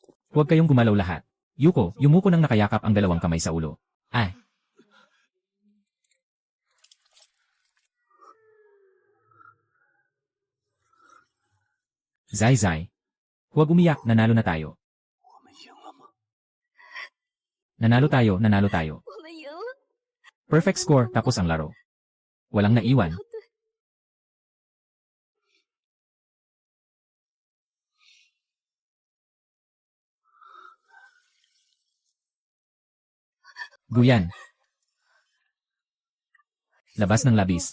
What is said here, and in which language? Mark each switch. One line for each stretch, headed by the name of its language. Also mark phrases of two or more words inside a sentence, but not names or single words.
Filipino: Huwag kayong gumalaw lahat. Yuko, yumuko nang nakayakap ang dalawang kamay sa ulo. Ay! Zai. Huwag umiyak, nanalo na tayo.
Chinese: 我们赢了吗？
Filipino: Nanalo tayo.
Chinese: 我们赢了。
English: Perfect score,
Filipino: tapos ang laro. Walang naiwan.
Chinese: 对，
Filipino: Guyan. Labas ng labis.